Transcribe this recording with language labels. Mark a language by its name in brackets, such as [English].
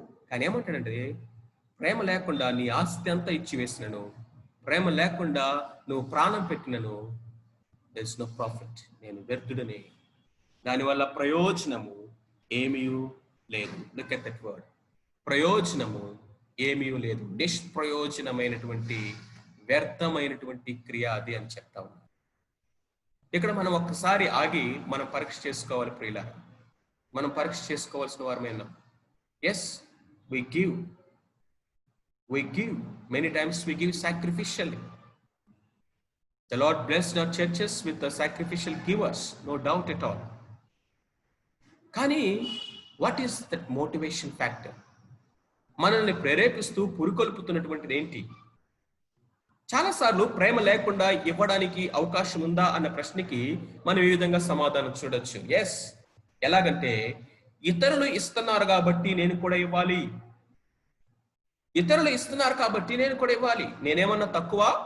[Telugu] కానీ ఏమంటాడంటే ప్రేమ లేకుండా నీ ఆస్తి అంతా ఇచ్చి వేసినను, ప్రేమ లేకుండా నువ్వు ప్రాణం పెట్టినను, [English] there is no profit, [Telugu] నేను వ్యర్థుడనే, దానివల్ల ప్రయోజనము ఏమీ లేదు. [English] Look at that word, [Telugu] ప్రయోజనము ఏమీ లేదు. నిష్ప్రయోజనమైనటువంటి వ్యర్థమైనటువంటి క్రియ అది అని చెప్తా ఉన్నాం. ఇక్కడ మనం ఒక్కసారి ఆగి మనం పరీక్ష చేసుకోవాలి ప్రియులారా. మనం పరీక్ష చేసుకోవాల్సిన వారమైనా. [English] Yes, we give many times, we give sacrificially. The Lord blessed our churches with the sacrificial givers, no doubt at all. కానీ what is that motivation factor? [Telugu] మనల్ని ప్రేరేపిస్తూ పురికొల్పుతున్నటువంటిది ఏంటి? చాలాసార్లు ప్రేమ లేకుండా ఇవ్వడానికి అవకాశం ఉందా అన్న ప్రశ్నకి మనం ఈ విధంగా సమాధానం చూడొచ్చు. ఎస్, ఎలాగంటే ఇతరులు ఇస్తున్నారు కాబట్టి నేను కూడా ఇవ్వాలి, ఇతరులు ఇస్తున్నారు కాబట్టి నేను కూడా ఇవ్వాలి. నేనేమన్నా తక్కువ?